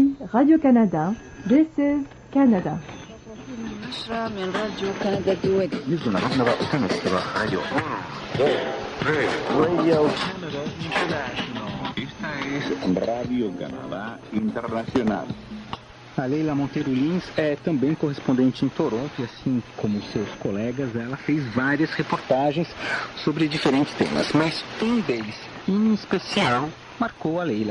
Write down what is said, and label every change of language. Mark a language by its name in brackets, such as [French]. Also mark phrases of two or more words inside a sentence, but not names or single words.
[English] Radio-Canada. This is Canada. [Arabic] نشرة من راديو كندا الدولي. نزلنا راديو Radio Canadá Internacional. [Portuguese] A Leila Monteiro Lins é também correspondente em Toronto e, assim como seus colegas, ela fez várias reportagens sobre diferentes temas, mas um deles, em especial, marcou a Leila.